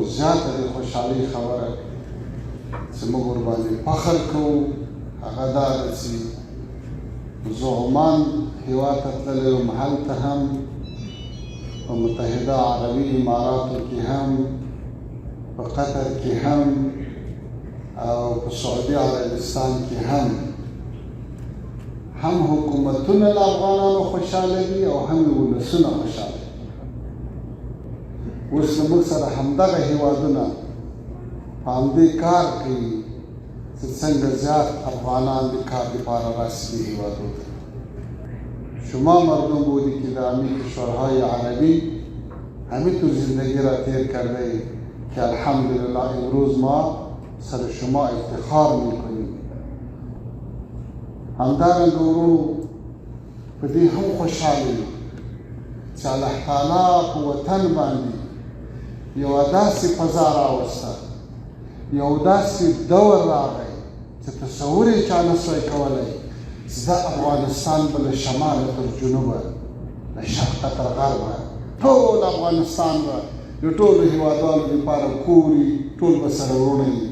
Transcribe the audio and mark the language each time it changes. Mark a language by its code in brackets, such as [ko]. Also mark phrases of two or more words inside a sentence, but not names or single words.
[ps] زیاته د خوشحالۍ خبره چې موږ ورباندې فخر کوو هغه دا ده چې زه عمان هېواد ته تللی وم، هلته هم په متحده عربي اماراتو کې هم، په قطر کې هم، او په سعودي عربستان کې هم حکومتونه له افغانانو خوشحاله دي او هم یې ولسونه خوشحاله دي. اوس زموږ سره همدغه هېوادونه په همدې کار کوي چې څنګه زیاد افغانان د کار لپاره راسي دې هېوادو ته. [fa] شما مردم بودی که در همین کشورهای عربی همینطور زندگی را تیر کرده که الحمدلله امروز ما سر شما افتخار میکنیم. [ps] همدارنګه ورونو په دې هم خوشحاله یو چې الله تعالی په وطن باندې یوه داسې فضا راوسته، یو داسې دور راغی چې تصور یې چا نه سوی کولی چې دا افغانستان به له شماله تر جنوبه، له شرقه تر غربه، ټول افغانستان به د ټولو هېوادوالو لپاره کور وي، ټول به سره وروڼه وي.